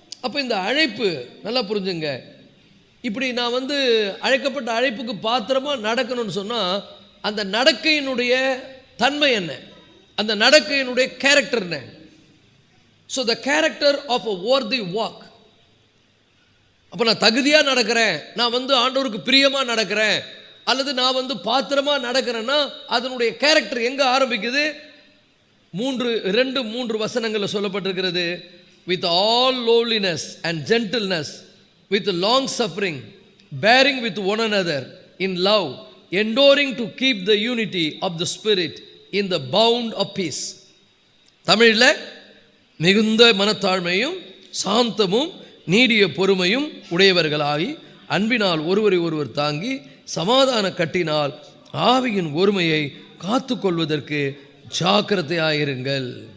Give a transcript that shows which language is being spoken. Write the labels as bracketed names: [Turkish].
[Tamil] அப்போ இந்த அழைப்பு நல்லா புரிஞ்சுங்க. இப்படி நான் அழைக்கப்பட்ட அழைப்புக்கு பாத்திரமாக நடக்கணும்னு சொன்னால் அந்த நடக்கையினுடைய தன்மை என்ன, அந்த நடக்கையினுடைய கேரக்டர் என்ன? [English] So the character of a worthy walk. [Tamil] அப்போ நான் தகுதியாக நடக்கிறேன், நான் ஆண்டவருக்கு பிரியமாக நடக்கிறேன், அல்லது நான் பாத்திரமாக நடக்கிறேன்னா அதனுடைய கேரக்டர் எங்கே ஆரம்பிக்குது? 2-3 வசனங்களில் சொல்லப்பட்டிருக்கிறது. [English] With all lowliness and gentleness, with long suffering, bearing with one another in love, enduring to keep the unity of the Spirit in the bound of peace. [Tamil] தமிழில் மிகுந்த மனத்தாழ்மையும் சாந்தமும் நீடிய பொறுமையும் உடையவர்களாகி அன்பினால் ஒருவரை ஒருவர் தாங்கி சமாதான கட்டினால் ஆவியின் ஒருமையை காத்து கொள்வதற்கு ஜாக்கிரதையாயிருங்கள்.